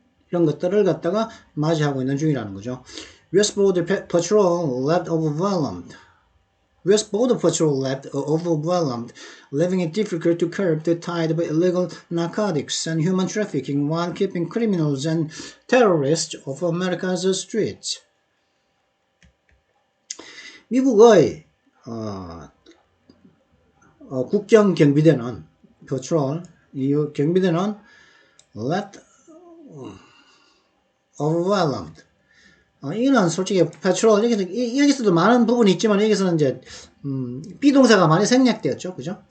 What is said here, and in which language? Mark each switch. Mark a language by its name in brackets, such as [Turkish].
[Korean] 이런 것들을 갖다가 맞이하고 있는 중이라는 거죠. [English] US Border Patrol left overwhelmed. US Border Patrol left overwhelmed, leaving it difficult to curb the tide of illegal narcotics and human trafficking while keeping criminals and terrorists off America's streets. [Korean] 미국의 국경 경비대는 Patrol, 이 경비대는 [English] left overwhelmed. [Korean] 이거는 솔직히 patrol 여기서도 많은 부분이 있지만 여기서는 이제 비동사가 많이 생략되었죠, 그죠?